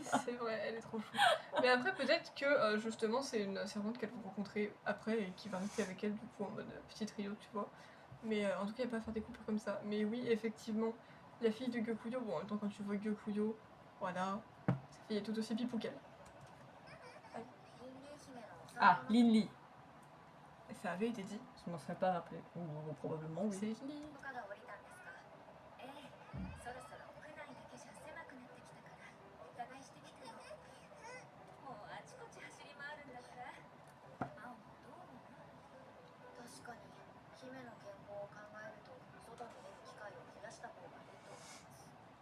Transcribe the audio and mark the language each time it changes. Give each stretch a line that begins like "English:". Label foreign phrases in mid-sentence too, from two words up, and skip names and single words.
French: C'est vrai, elle est trop chou. Mais après, peut-être que justement, c'est une servante qu'elles vont rencontrer après et qui va rester avec elle, du coup, en mode petit trio, tu vois. Mais en tout cas, il n'y a pas à faire des coupures comme ça. Mais oui, effectivement, la fille de Gyokuyo, bon, en même temps, quand tu vois Gyokuyo, voilà, sa fille est tout aussi pipou qu'elle.
Japanese: リンリン姫のお皿 Ah, の
French: Lin Li. Et ça avait été dit. Je m'en serais pas rappelé. Ou probablement, oui. C'est Li.
Japanese: 許可が下りたんですか？ええ、そろそろ屋内だけじゃ狭くなってきたからお伺いしてきたよ。もうあちこち走り回るんだから。青もどう思う？確かに姫の健康を考えると外に出る機会を増やした方がいいと思います。